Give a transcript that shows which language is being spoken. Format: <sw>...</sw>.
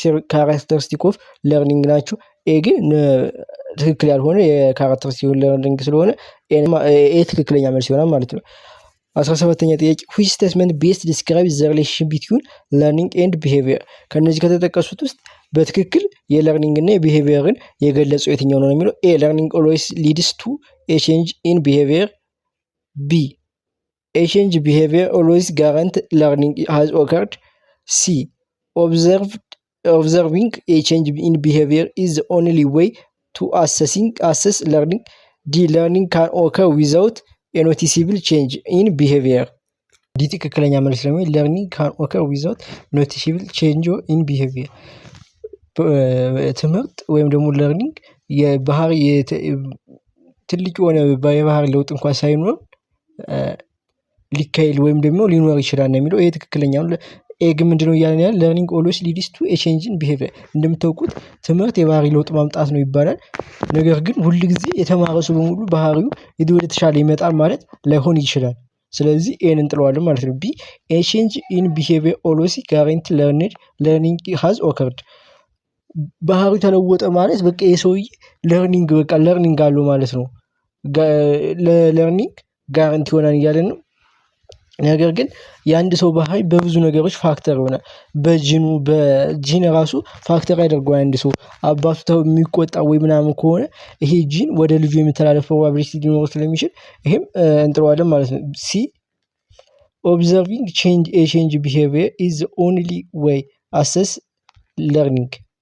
<am>ካራክተሪስቲክ ኦፍ ለርኒንግ ናቸው። ኤ ግን ትክክል ያልሆነ የካራክተሪስቲክ ለርኒንግ ስለሆነ ኤ ትክክለኛ መልስ ይሆናል ማለት ነው። 17ኛ ጥያቄ</am> <en>which statement best describes the relationship between learning and behavior?</en> <am>ከነዚህ ከተጠቀሱት ውስጥ በትክክል የለርኒንግ እና የቢሄቪየርን የገለጸው የትኛው ነው የሚለው?</am> <en>A. Learning always leads to a change in behavior. B. A change in behavior always guarantees learning has occurred. C. Observing a change in behavior is the only way to assess learning. D. Learning can occur without a noticeable change in behavior.</en> <am>D ትክክለኛ መልስ ነው።</am> <en>learning can occur without noticeable change in behavior.</en> <am>ትምህርት ወይም ደግሞ learning የባህሪ ትልቅ የሆነ የባህሪ ለውጥ እንኳን ሳይኖር ሊካሄድ ወይም ደግሞ ሊኖር ይችላል ነው የሚለው። ይሄ ትክክለኛ ነው። ኤግ ምንድነው እያልን ያለ</am> <en>learning always leads to a change in behavior።</en> <am>እንደምታውቁት ትምህርት የባህሪ ለውጥ ማምጣት ነው ይባላል። ነገር ግን ሁሉ ጊዜ የተማረ ሰው በሙሉ ባህሪው ወደ ተሻለ ይመጣል ማለት ላይሆን ይችላል። ስለዚህ ኤን እንጥለዋለን ማለት ነው። ቢ.</am> <en>A change in behavior always guarantees learning has occurred.</en> <am>ባህሪው ተለወጠ ማለት በቃ የሰውዬ ለርኒንግ አለው ማለት ነው። ለለርኒንግ ጋራንቲ ይሆናል እያለን ነው። ነገር ግን የአንድ ሰው ባህሪ በብዙ ነገሮች ፋክተር ይሆናል። በጂን ራሱ ፋክተር ያደርገዋል። አንድ ሰው አባቱ የሚቆጣ ወይ ምናምን ከሆነ ይሄ ጂን ወደ ልጁ የመተላለፍ ፕሮባቢሊቲ ሊኖረው ስለሚችል ይሄም እንጥረዋለን ማለት ነው። ሲ</am> <en>ኦብዘርቪንግ ቼንጅ ቢሄቪየር ኢዝ ዘ ኦንሊ ዌይ አሰስ ለርኒንግ።</en>